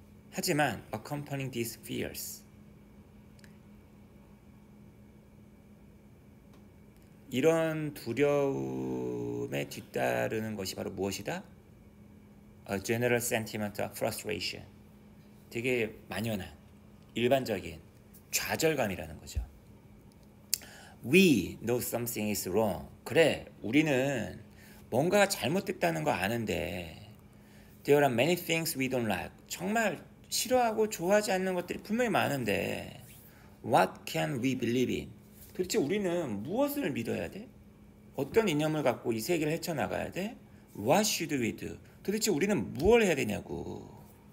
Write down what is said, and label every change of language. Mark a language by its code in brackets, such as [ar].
[ko] 하지만 [en] accompanying these fears, [ko] 이런 두려움에 뒤따르는 것이 바로 무엇이다? [en] A general sentiment of frustration, [ko] 되게 만연한 일반적인 좌절감이라는 거죠. [en] We know something is wrong. [ko] 그래, 우리는 뭔가가 잘못됐다는 거 아는데 [en] There are many things we don't like. [ko] 정말 싫어하고 좋아하지 않는 것들이 분명히 많은데 [en] What can we believe in? [ko] 도대체 우리는 무엇을 믿어야 돼? 어떤 이념을 갖고 이 세계를 헤쳐나가야 돼? [en] What should we do? [ko] 도대체 우리는 무엇을 해야 되냐고.